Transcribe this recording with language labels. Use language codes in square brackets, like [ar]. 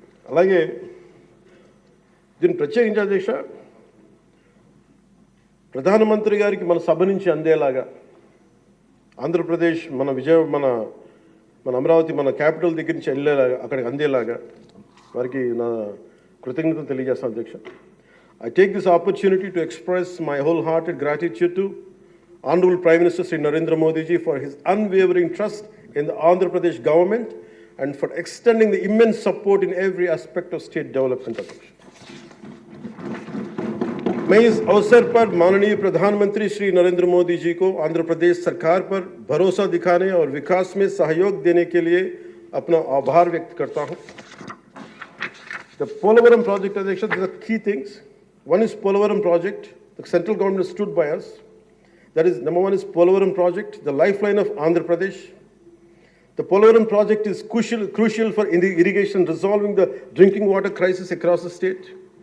[te] అలాగే దీన్ని ప్రత్యేకించి అధ్యక్ష ప్రధానమంత్రి గారికి మన సభ నుంచి అందేలాగా ఆంధ్రప్రదేశ్ మన అమరావతి మన క్యాపిటల్ దగ్గర నుంచి వెళ్ళేలాగా అక్కడికి అందేలాగా వారికి నా కృతజ్ఞతలు తెలియజేస్తాను అధ్యక్ష. [en] I take this opportunity to express my wholehearted gratitude to Honorable Prime Minister Sri Narendra Modi ji for his unwavering trust in the Andhra Pradesh government and for extending the immense support in every aspect of state development. [hi] मैं इस अवसर पर माननीय प्रधानमंत्री श्री नरेंद्र मोदी जी को आंध्र प्रदेश सरकार पर भरोसा दिखाने और विकास में सहयोग देने के लिए अपना आभार व्यक्त करता हूं. [en] The Polavaram project, Adhyaksha, there are key things. One is Polavaram project. The central government has stood by us. That is, number one is Polavaram project, the lifeline of Andhra Pradesh. The Polavaram project is crucial for irrigation, resolving the drinking water crisis across the state.